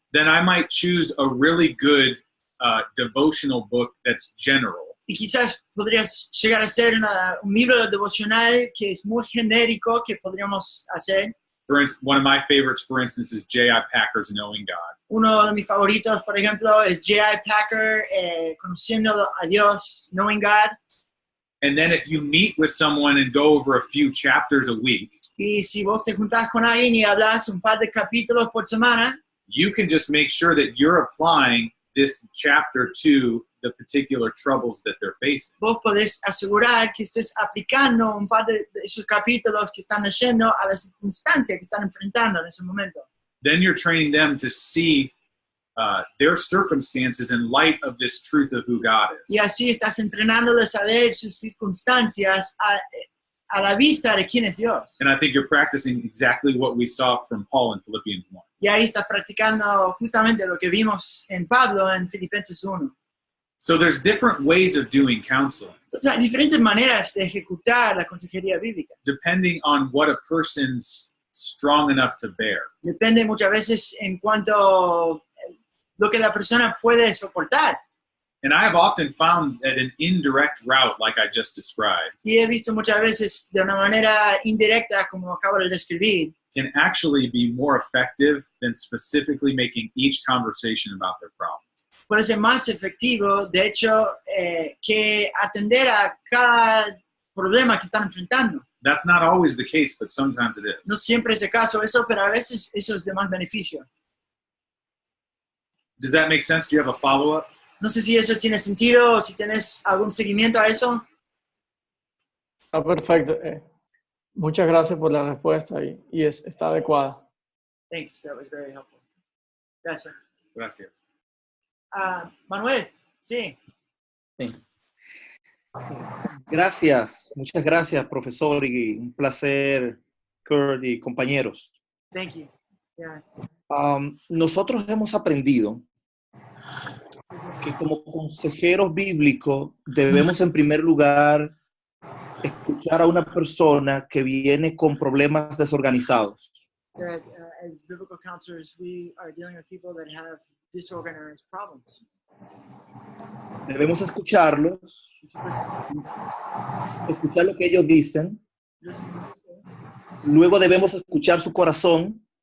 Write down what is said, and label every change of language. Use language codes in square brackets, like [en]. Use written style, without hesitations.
[en] Then I might choose a really good devotional book that's general. [es] Y quizás podrías llegar a ser un libro devocional que es muy genérico que podríamos hacer. [en] one of my favorites, for instance, is J.I. Packer's Knowing God. [es] Uno de mis favoritos, por ejemplo, es J.I. Packer, Conociendo a Dios, Knowing God. [en] And then if you meet with someone and go over a few chapters a week, [es] Y si vos te juntás con alguien y hablas un par de capítulos por semana, [en] you can just make sure that you're applying this chapter to the particular troubles that they're facing. [es] vos podés asegurar que estés aplicando un par de esos capítulos que están leyendo a la circunstancia que están enfrentando en ese momento. [en] Then you're training them to see their circumstances in light of this truth of who God [es] Y [en] is. [es] así estás entrenándoles a ver sus circunstancias a la vista de quién es Dios. [en] And I think you're practicing exactly what we saw from Paul in Philippians 1. [es] Y ahí estás practicando justamente lo que vimos en Pablo en Filipenses 1. [en] So there's different ways of doing counseling, [es] Entonces, hay diferentes maneras de ejecutar la consejería bíblica. [en] depending on what a person's strong enough to bear. [es] Depende muchas veces en cuanto lo que la persona puede soportar. [en] And I have often found that an indirect route, like I just described, [es] Y he visto muchas veces de una manera indirecta, como acabo de describir, [en] can actually be more effective than specifically making each conversation about their problems. [es] puede ser más efectivo, de hecho, que atender a cada problema que están enfrentando. [en] That's not always the case, but sometimes it [es] No [en] is. [es] siempre es el caso eso, pero a veces eso es de más beneficio. [en] Does that make sense? Do you have a follow-up? [es] No sé si eso tiene sentido o si tienes algún seguimiento a eso. Está perfecto. Muchas gracias por la respuesta y está adecuada. Thanks, that was very helpful. Gracias. Gracias. Manuel, sí. Sí. Gracias, muchas gracias, profesor, y un placer, Kurt y compañeros. [en] Thank you. Yeah. [es] Nosotros hemos aprendido que como consejeros bíblicos debemos en primer lugar escuchar a una persona que viene con problemas desorganizados. [en] That as biblical counselors, we are dealing with people that have disorganized problems. [es] Debemos escucharlos, [en] We should listen, [es] escuchar lo que ellos dicen, [en] listen to them, [es] luego debemos escuchar su corazón,